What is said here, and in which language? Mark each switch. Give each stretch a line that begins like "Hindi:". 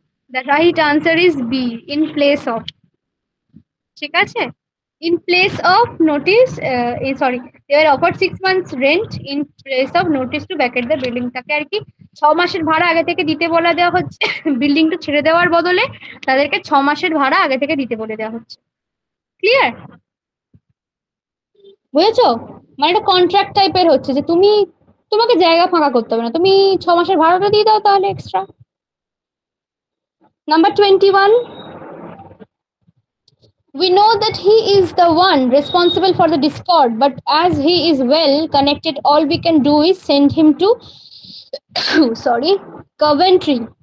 English: The right answer is B, in place of।
Bangla: ঠিক আছে?
English: In place of notice, sorry, they were offered 6 months rent in place of notice to vacate the building।
Bangla: তাকে আর কি 6 মাসের ভাড়া আগে থেকে দিতে বলে দেওয়া হচ্ছে, বিল্ডিংটা ছেড়ে দেওয়ার বদলে তাদেরকে 6 মাসের ভাড়া আগে থেকে দিতে বলে দেওয়া হচ্ছে। ক্লিয়ার? বুঝেছো? মানে এটা কন্ট্রাক্ট টাইপের হচ্ছে, যে তুমি, তোমাকে জায়গা ফাঁকা করতে হবে না, তুমি 6 মাসের ভাড়াটা দিয়ে দাও তাহলে extra.
English: Number 21, we know that he is the one responsible for the discord, but as he is well connected, all we can do is send him to sorry, Coventry।